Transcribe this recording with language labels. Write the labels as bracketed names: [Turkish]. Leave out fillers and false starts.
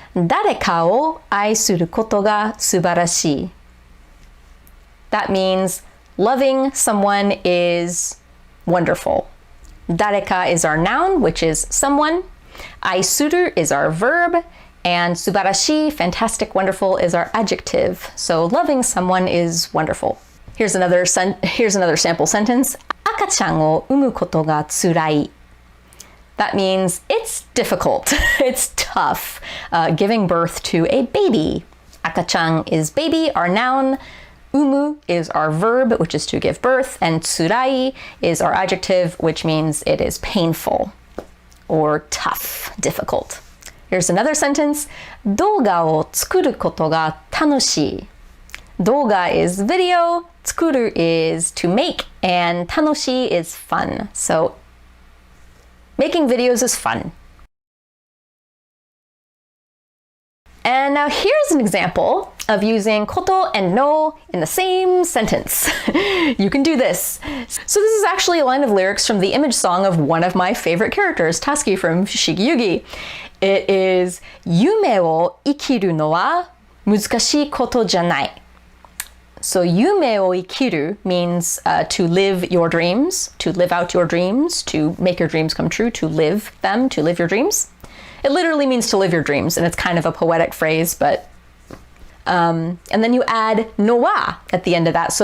[Japanese] 誰かを愛することが素晴らしい. [English] That means loving someone is wonderful. 誰か is our noun, which is someone. 愛する is our verb. And 素晴らしい, fantastic, wonderful, is our adjective. So loving someone is wonderful. Here's another sample sentence. [Japanese] 赤ちゃんを産むことが辛い. [English] That means it's difficult, it's tough, giving birth to a baby. 赤ちゃん is baby, our noun. 産む is our verb, which is to give birth. And 辛い is our adjective, which means it is painful or tough, difficult. Here's another sentence. [Japanese] 動画を作ることが楽しい. [English] 動画 is video, 作る is to make, and 楽しい is fun. So making videos is fun. And now here's an example of using koto and no in the same sentence. You can do this. So this is actually a line of lyrics from the image song of one of my favorite characters, Tasuki from Shigi Yugi. [Japanese] It is 夢を生きるのは難しいことじゃない. [English] So [Japanese] 夢を生きる [English] means to live your dreams, to live out your dreams, to make your dreams come true, to live them, to live your dreams. It literally means to live your dreams, and it's kind of a poetic phrase, but and then you add no wa at the end of that.